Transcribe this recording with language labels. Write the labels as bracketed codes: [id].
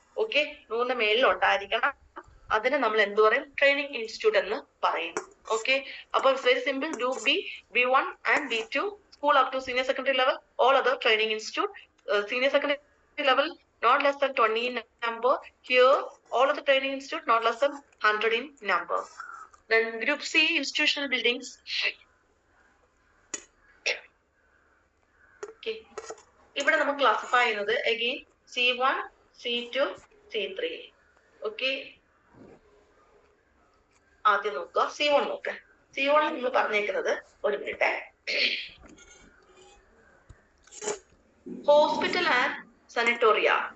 [ml] Okay, 100ന്റെ മേലിൽ ഉണ്ടായിരിക്കണം. അതിനെ നമ്മൾ എന്ത് പറയും, ട്രെയിനിങ് ഇൻസ്റ്റിറ്റ്യൂട്ട് എന്ന് പറയും. [en] Okay, അപ്പൊ very simple, group B, B1 and B2, school up to senior secondary level, all other training institute, senior secondary level not less than 20 in number. Here, all of the training institute not less than 100 in number. Then group C, institutional buildings. Okay. [ml] ഇവിടെ നമ്മൾ classify ചെയ്യുന്നത് [en] again C1, C2, C3. [ml] Okay. ആദ്യം നോക്കുക, C1 നോക്കുക. C1 നമ്മൾ പറഞ്ഞേക്കുന്നത്, ഒരു minute, hospital and സനറ്റോറിയ.